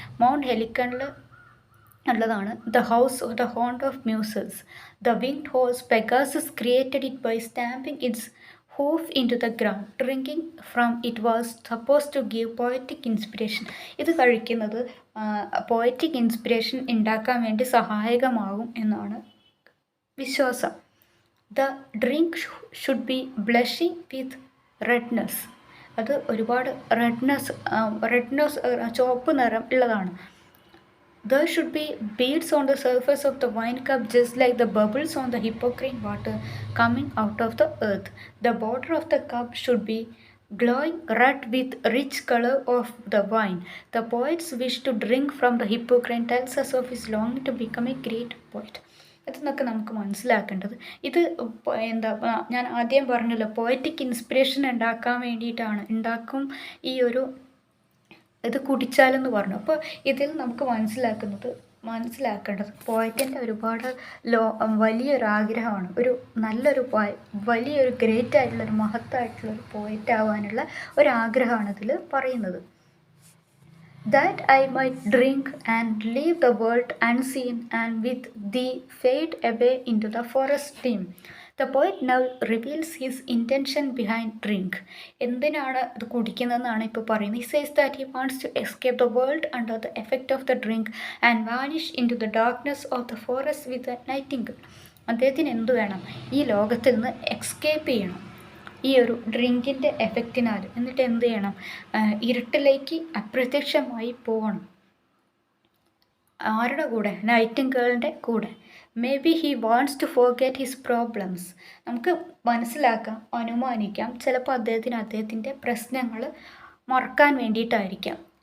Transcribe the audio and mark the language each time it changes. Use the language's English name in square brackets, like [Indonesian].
[English] Mount ഹെലിക്കണിൽ ഉള്ളതാണ് the house the haunt of Muses. The winged horse Pegasus created it by stamping its hoof into the ground. Drinking from it was supposed to give poetic inspiration. [Malayalam] ഇത് കഴിക്കുന്നത് poetic inspiration ഉണ്ടാക്കാൻ വേണ്ടി സഹായകമാകും എന്നാണ് വിശ്വാസം. [English] The drink should be blushing with redness. [Malayalam] അത് ഒരുപാട് redness ചുവപ്പ് നിറം ഉള്ളതാണ്. [English] There should be beads on the surface of the wine cup just like the bubbles on the hypocrite water coming out of the earth. The border of the cup should be glowing red with rich color of the wine. The poet's wish to drink from the hypocrite tells us of his longing to become a great poet. [Malayalam] ഇതെന്നൊക്കെ നമുക്ക് മനസ്സിലാക്കേണ്ടത്. ഇത് ഞാൻ ആദ്യം പറഞ്ഞല്ലോ, poetic inspiration ഉണ്ടാക്കാൻ വേണ്ടിയിട്ടാണ് ഉണ്ടാക്കും ഈ ഒരു ഇത് കുടിച്ചാലെന്ന് പറഞ്ഞു. അപ്പോൾ ഇതിൽ നമുക്ക് മനസ്സിലാക്കേണ്ടത് പോയറ്റിൻ്റെ ഒരുപാട് വലിയൊരു ആഗ്രഹമാണ്. ഒരു നല്ലൊരു വലിയൊരു ഗ്രേറ്റ് ആയിട്ടുള്ളൊരു മഹത്തായിട്ടുള്ളൊരു പോയറ്റ് ആവാനുള്ള ഒരാഗ്രഹമാണ് ഇതിൽ പറയുന്നത്. [English] That I might drink and leave the world unseen and with thee fade away into the forest dim. The poet now reveals his intention behind drink. [Malayalam] എന്തിനാണ് ഇത് കുടിക്കുന്നതെന്നാണ് ഇപ്പോൾ പറയുന്നത്. [English] He says that he wants to escape the world under the effect of the drink and vanish into the darkness of the forest with a nightingale. [Malayalam] അദ്ദേഹത്തിന് എന്ത് വേണം? ഈ ലോകത്തിൽ നിന്ന് എസ്കേപ്പ് ചെയ്യണം ഈ ഒരു ഡ്രിങ്കിൻ്റെ എഫക്റ്റിനാൽ. എന്നിട്ട് എന്ത് ചെയ്യണം? ഇരുട്ടിലേക്ക് അപ്രത്യക്ഷമായി പോകണം. ആരുടെ കൂടെ? നൈറ്റിംഗേളിൻ്റെ കൂടെ. [English] Maybe he wants to forget his problems. [Malayalam] നമുക്ക് മനസ്സിലാക്കാം, അനുമാനിക്കാം, ചിലപ്പോൾ അദ്ദേഹത്തിൻ്റെ പ്രശ്നങ്ങൾ മറക്കാൻ വേണ്ടിയിട്ടായിരിക്കാം.